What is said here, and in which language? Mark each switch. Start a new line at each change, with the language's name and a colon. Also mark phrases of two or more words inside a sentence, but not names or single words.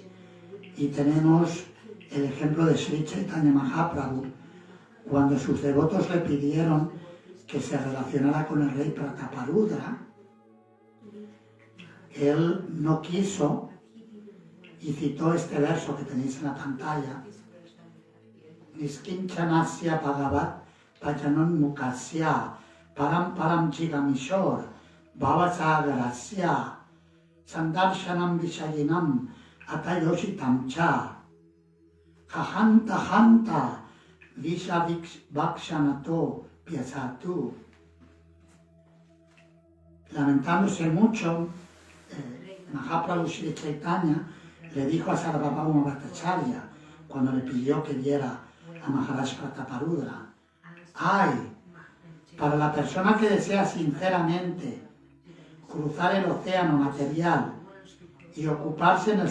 Spanish: Y tenemos el ejemplo de Sri Chaitanya Mahaprabhu, cuando sus devotos le pidieron que se relacionara con el rey Prataparudra. Él no quiso y citó este verso que tenéis en la pantalla:
Sanskrit: Niskinchanasya Bhagavat Pajanon Mukasya Param Param Jigamishor Bhavasagarasya Sandarshanam Vishayinam Atayoshitam Cha Jahanta Hanta Vishavakshanato Piasatu.
Spanish: Lamentándose mucho, Mahaprabhu Sri Chaitanya le dijo a Sarvabhauma Bhattacharya, cuando le pidió que viera a Maharaj Prataparudra: ¡ay! Para la persona que desea sinceramente cruzar el océano material y ocuparse en el